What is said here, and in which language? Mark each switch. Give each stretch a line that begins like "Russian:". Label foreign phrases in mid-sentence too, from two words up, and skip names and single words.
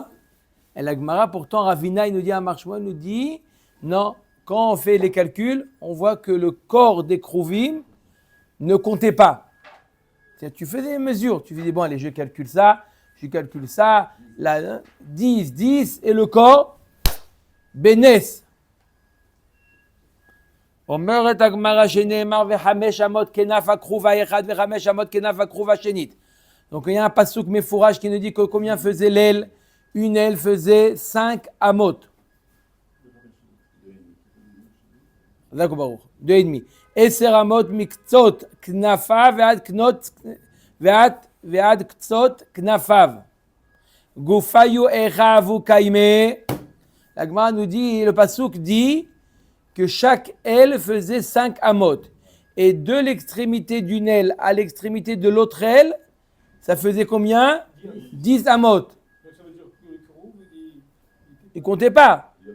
French: Et la Gemara, pourtant, Ravina, il nous dit,
Hebrew: אמר שמואל
French: nous dit, non, quand on fait les calculs, on voit que le corps des Kruvim ne comptait pas. C'est-à-dire, tu fais des mesures, tu dis, bon, allez, je calcule ça, là, 10, et le corps, Benes.
Hebrew: אומרת הגמרא שנאמר וחמש אמות כנף הכרובה אחד וחמש אמות כנף הכרובה שנית.
French: Donc il y a un
Hebrew: פסוק מפורש
French: qui nous dit que combien faisait l'aile? Une aile faisait 5 amot. D'accord, Baruch. 2,5.
Hebrew: עשר אמות מקצות כנפו ועד קצות כנפיו.
Aramaic: גופייהו היכא קיימי.
French: La Gemara nous dit, le passouk dit que chaque aile faisait 5 amot. Et de l'extrémité d'une aile à l'extrémité de l'autre aile, ça faisait combien? 10 amot. Il ne comptait pas.